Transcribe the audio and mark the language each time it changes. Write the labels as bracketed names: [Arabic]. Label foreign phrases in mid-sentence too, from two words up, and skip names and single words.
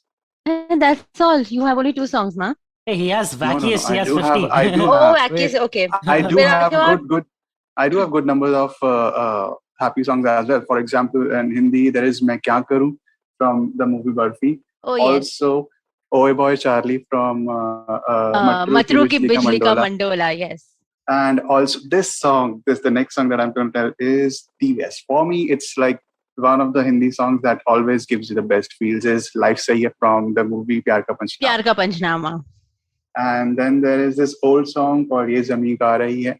[English] And that's all. You have only 2 songs, ma. Hey, he has No. wackiest. He I has do have. 50. I do Oh, have. Akis, Wait. okay. I do Where have are good. I do have good numbers of happy songs as well. For example, in Hindi, there is "Main Kya Karu" from the movie Barfi. Oh, yes. Also, "Oye Boy Charlie" from Matru Ki Matru Ki Bijli Ka Bijli Ka Mandola. Mandola, yes. And also, the next song that I'm going to tell is "The West." For me, it's like one of the Hindi songs that always gives you the best feels. Is "Life Sahi Hai" from the movie Pyar Ka Panchnama. Pyar Ka Panchnama. And then there is this old song called "Ye Zameen Ka Rahi Hai."